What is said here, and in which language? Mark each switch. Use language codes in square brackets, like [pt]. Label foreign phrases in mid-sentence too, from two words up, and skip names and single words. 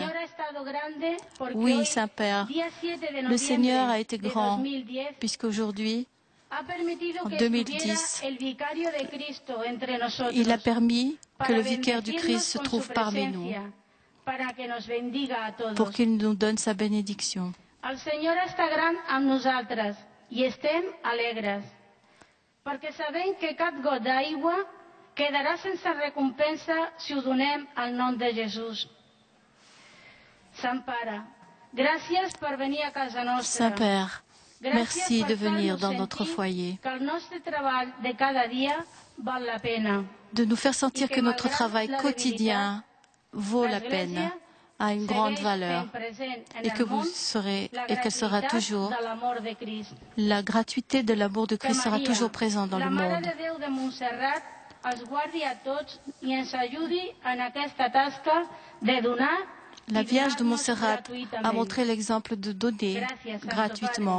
[fr] Oui, Saint-Père, le Seigneur a été grand, puisqu'aujourd'hui, en 2010, il a permis que le vicaire du Christ se trouve parmi nous, pour qu'il nous donne sa bénédiction. [ca] El Senyor està gran amb nosaltres i estem alegres, perquè sabem que cap got d'aigua quedarà sense recompensa si ho donem al nom de Jesús. Sant Pare, gràcies per venir a casa nostra. [fr] Saint-Père, merci de venir dans notre foyer, [ca] que el nostre treball de cada dia val la pena. [fr] De nous faire sentir que notre travail quotidien vaut la peine, a une grande valeur, et que vous serez et qu'elle sera toujours, la gratuité de l'amour de Christ sera toujours présente dans le monde. La Vierge de Montserrat a montré l'exemple de donner gratuitement.